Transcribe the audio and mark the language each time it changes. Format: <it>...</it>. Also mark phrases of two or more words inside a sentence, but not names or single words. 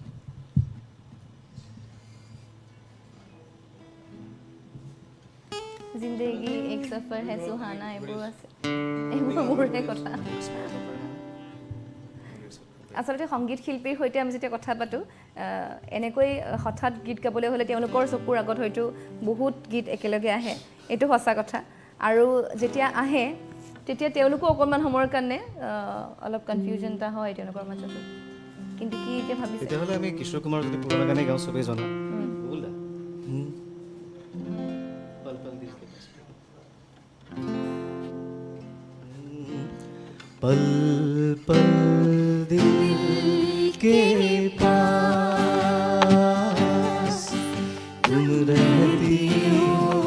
<hi>ज़िंदगी एक सफ़र है सुहाना</hi> <as>এইবোৰ আছে এইবোৰ মোৰে কথা আচলতে সংগীত শিল্পীৰ সৈতে আমি যেতিয়া কথা পাতোঁ এনেকৈ হঠাৎ গীত গাবলৈ হ'লে তেওঁলোকৰ চকুৰ আগত হয়তো বহুত গীত একেলগে আহে এইটো সঁচা কথা আৰু যেতিয়া আহে তেতিয়া তেওঁলোকো অকণমান সময়ৰ কাৰণে অলপ কনফিউজন এটা হয় তেওঁলোকৰ মাজত কিন্তু কি এতিয়া ভাবিছে তেতিয়াহ'লে আমি কিশোৰ কুমাৰ যদি পুৰণা গানেই গাওঁ চবেই জনা</as> <hi>पल पल दिल के पास तुम रहती हो</hi>